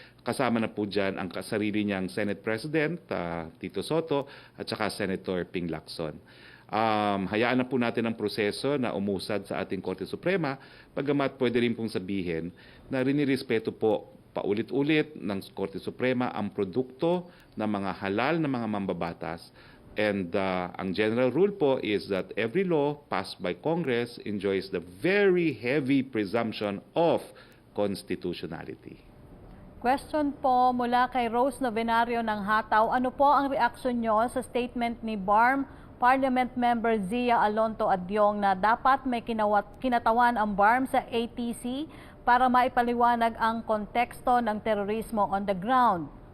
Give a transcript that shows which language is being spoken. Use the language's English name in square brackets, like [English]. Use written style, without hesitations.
[Filipino] Kasama na po dyan ang sarili niyang Senate President, Tito Soto, at saka Senator Ping Lacson. Hayaan na po natin ang proseso na umusad sa ating Korte Suprema, bagamat pwede rin pong sabihin na rinirespeto po paulit-ulit ng Korte Suprema ang produkto ng mga halal na mga mambabatas. [English] And ang general rule po is that every law passed by Congress enjoys the very heavy presumption of constitutionality. [Filipino] Question po mula kay Rose Novenario ng Hataw. Ano po ang reaksyon nyo sa statement ni BARM Parliament Member Zia Alonto Adyong na dapat may kinatawan ang BARM sa ATC para maipaliwanag ang konteksto ng terorismo [English] on the ground?